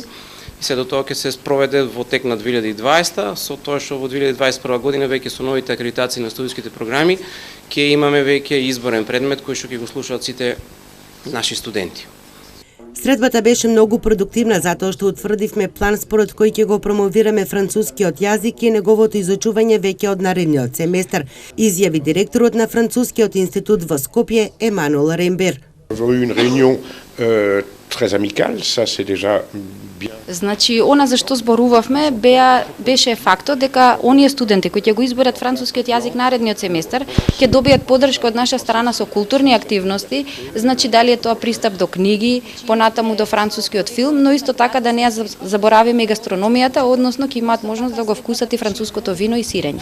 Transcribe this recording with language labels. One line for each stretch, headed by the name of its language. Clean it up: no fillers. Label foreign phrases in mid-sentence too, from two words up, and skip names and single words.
Macedonian: И се до тоа ќе се спроведе во тек на 2020, со тоа што во 2021 година веќе со новите акредитации на студиските програми ќе имаме веќе изборен предмет кој што ќе го слушаат сите наши студенти. Средбата беше многу продуктивна затоа што утврдивме план според кој ќе го промовираме францускиот јазик и неговото изучување веќе од наредниот семестар, изјави директорот на Францускиот институт во Скопје Емануел Рембер.
French: Très amical, ça c'est déjà bien.
Macedonian: Значи, она за што зборувавме беше фактот дека оние студенти кои ќе го изберат францускиот јазик наредниот семестар ќе добијат подршка од наша страна со културни активности, значи дали е тоа пристап до книги, понатаму до францускиот филм, но исто така да не ја заборавиме и гастрономијата, односно ќе имаат можност да го вкусат и француското вино и сирење.